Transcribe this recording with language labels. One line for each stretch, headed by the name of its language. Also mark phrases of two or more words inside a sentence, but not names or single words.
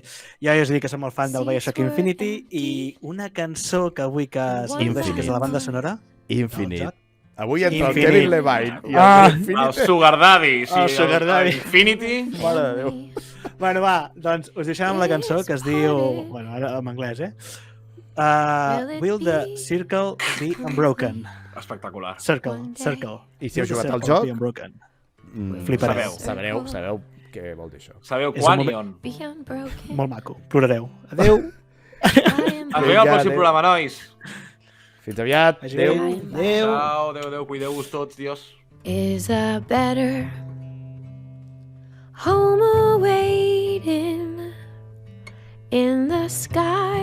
Catalan: Jo us dic que som molt fan del BioShock Infinity i una cançó que vull que s'aplaudeixi, que és la banda sonora. Infinite. Avui entra el Kevin Levine. El Sugar Daddy. El Sugar Daddy. Infinity. Mare de Déu. Bueno, va, doncs us deixem amb la cançó que es diu... Bueno, ara en anglès, Will the Circle be unbroken? Espectacular. Circle. I si heu jugat al joc? Flipareu. Sabeu què vol dir això. Sabeu quan i on. Molt maco. Plorareu. Adéu. Ens veiem al pròxim programa, nois. Fins aviat. Adéu. Adéu. Cuideu-vos tots, Dios.
English: Is a better home awaiting in the sky.